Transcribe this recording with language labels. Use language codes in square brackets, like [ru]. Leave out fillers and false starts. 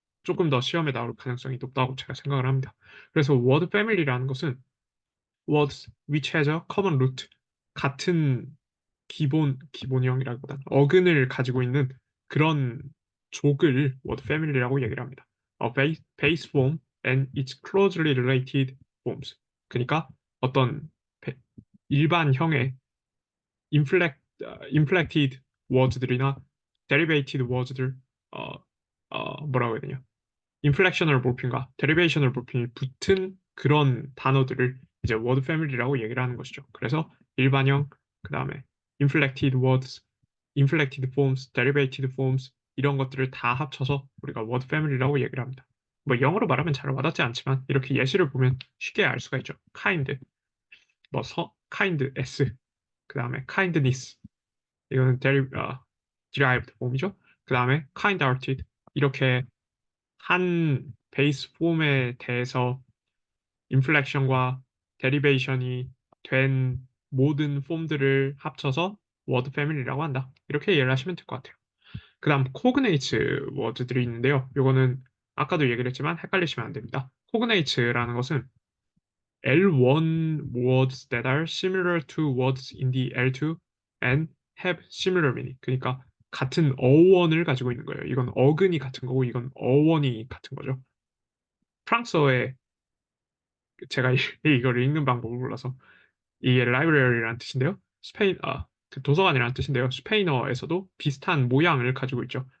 [ko] 조금 더 시험에 나올 가능성이 높다고 제가 생각을 합니다. 그래서 word family라는 것은 [en] words which has a common root, [ko] 같은 기본형이라기보다는 어근을 가지고 있는 그런 족을 word family라고 얘기를 합니다. [en] A base form and its closely related forms. [ko] 그러니까 어떤 일반형의 inflected words들이나 derivated words들, 어, 뭐라고 해야 되냐? 인플렉셔널 몰핀과 데리베이셔널 몰핀이 붙은 그런 단어들을 이제 워드 패밀리라고 얘기를 하는 것이죠. 그래서 일반형, 그 다음에 inflected words, inflected forms, derivated forms 이런 것들을 다 합쳐서 우리가 워드 패밀리라고 얘기를 합니다. 뭐 영어로 말하면 잘 와닿지 않지만 이렇게 예시를 보면 쉽게 알 수가 있죠. kind, kind s, 그 다음에 kindness 이거는 derived form이죠. 그 다음에 kind-hearted 이렇게 한 베이스 폼에 대해서 인플렉션과 데리베이션이 된 모든 폼들을 합쳐서 워드 패밀리라고 한다. 이렇게 이해를 하시면 될 것 같아요. 그 다음 코그네이츠 워드들이 있는데요. 이거는 아까도 얘기를 했지만 헷갈리시면 안 됩니다. 코그네이츠라는 것은 [en] L1 words that are similar to words in the L2 and have similar meaning. [ko] 그러니까 같은 어원을 가지고 있는 거예요. 이건 어근이 같은 거고 이건 어원이 같은 거죠. 프랑스어에 제가 이걸 읽는 방법을 몰라서 이게 라이브러리라는 뜻인데요. 그 도서관이라는 뜻인데요. 스페인어에서도 비슷한 모양을 가지고 있죠.